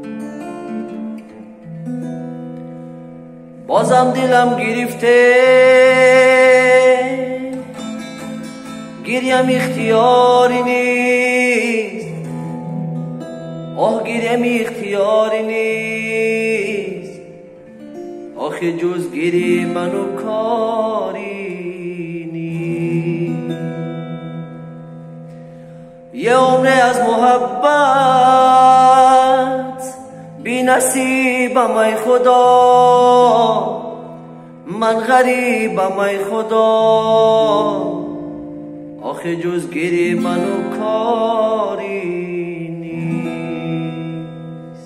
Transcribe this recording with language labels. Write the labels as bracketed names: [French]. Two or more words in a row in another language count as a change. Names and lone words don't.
[Tajik] бозам дилам гирифте, гирьям ихтиёри нест, оҳ гирьям ихтиёри нест, охи ҷуз гири ману кори нест. [Persian] یه عمره از محبت بی نصیبم ای خدا، من غریبم ای خدا، آخه جز گری منو کاری نیست.